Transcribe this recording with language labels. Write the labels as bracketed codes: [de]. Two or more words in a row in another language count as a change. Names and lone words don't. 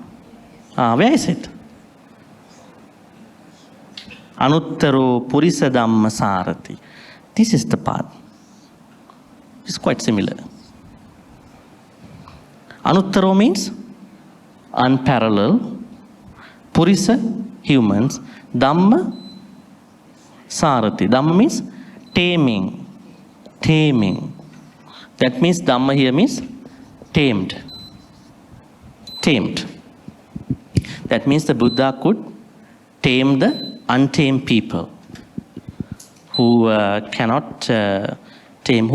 [en] Where is it? [pi] Anuttaro Purisa Dhamma Sarati. [en] This is the part. It's quite similar. Anuttaro means unparalleled. [pi] Purisa, humans. Dhamma, Sarati. [en] Dhamma means taming. Taming. That means Dhamma here means tamed. Tamed. That means the Buddha could tame the untamed people who cannot tame.